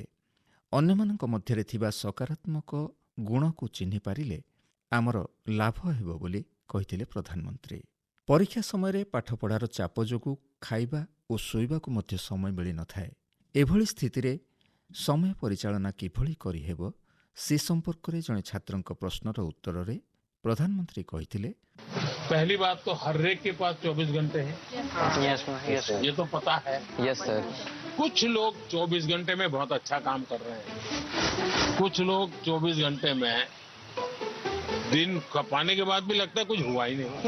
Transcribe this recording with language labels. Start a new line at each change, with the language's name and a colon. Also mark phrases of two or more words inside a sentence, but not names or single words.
Odia: ଅନ୍ୟମାନଙ୍କ ମଧ୍ୟରେ ଥିବା ସକାରାତ୍ମକ ଗୁଣକୁ ଚିହ୍ନି ପାରିଲେ ଆମର ଲାଭ ହେବ ବୋଲି କହିଥିଲେ ପ୍ରଧାନମନ୍ତ୍ରୀ। ପରୀକ୍ଷା ସମୟରେ ପାଠପଢ଼ାର ଚାପ ଯୋଗୁଁ ଖାଇବା ଓ ଶୋଇବାକୁ ମଧ୍ୟ ସମୟ ମିଳିନଥାଏ। ଏଭଳି ସ୍ଥିତିରେ ସମୟ ପରିଚାଳନା କିଭଳି କରିହେବ ସେ ସମ୍ପର୍କରେ ଜଣେ ଛାତ୍ରଙ୍କ ପ୍ରଶ୍ନର ଉତ୍ତରରେ ପ୍ରଧାନମନ୍ତ୍ରୀ କହିଥିଲେ,
Hindi: पहली बात तो हर एक के पास 24 घंटे हैं,
English: yes yes
Hindi: ये तो पता है।
English: yes sir.
Hindi: कुछ लोग 24 घंटे में बहुत अच्छा काम कर रहे हैं, कुछ लोग 24 घंटे में दिन खपाने के बाद भी लगता है कुछ हुआ ही नहीं।